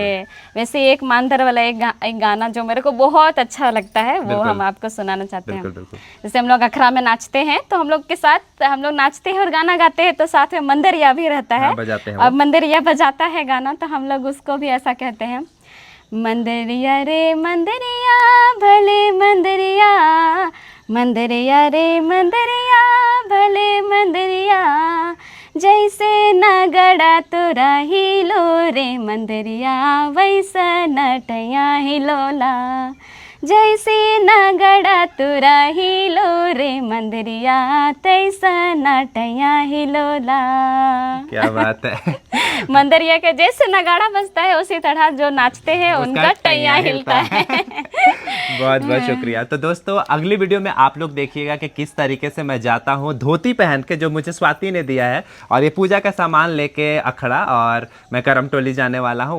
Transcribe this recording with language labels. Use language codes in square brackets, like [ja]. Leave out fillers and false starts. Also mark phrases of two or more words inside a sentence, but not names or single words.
[hi] वैसे एक मांदर वाला एक गाना जो मेरे को बहुत अच्छा लगता है, वो हम आपको सुनाना चाहते हैं। जैसे हम लोग अखड़ा में नाचते हैं, तो हम लोग के साथ हम लोग नाचते हैं और गाना गाते हैं, तो साथ में मंदिरिया भी रहता है। और मंदिरिया बजाता है गाना, तो हम लोग उसको भी ऐसा कहते हैं। [sck] मंदिरिया रे मंदिरिया, भले मंदिरिया, मंदरिया रे मंदरिया भले मंदरिया, जैसे नगड़ा तोरा हिलो रे मंदरिया, वैसा नटैया हिलोला। जैसे नगड़ा तुरा हिलो रे मंदरिया, तैसा नटैया हिलोला। [hi] क्या बात है। मंदरिया के जैसे नगाड़ा बजता है उसी तरह जो नाचते हैं उनका टैया हिलता है। बहुत बहुत शुक्रिया। तो दोस्तों अगली वीडियो में आप लोग देखिएगा कि किस तरीके से मैं जाता हूँ धोती पहन के, जो मुझे स्वाति ने दिया है, और ये पूजा का सामान लेके अखड़ा, और मैं करमटोली जाने वाला हूँ।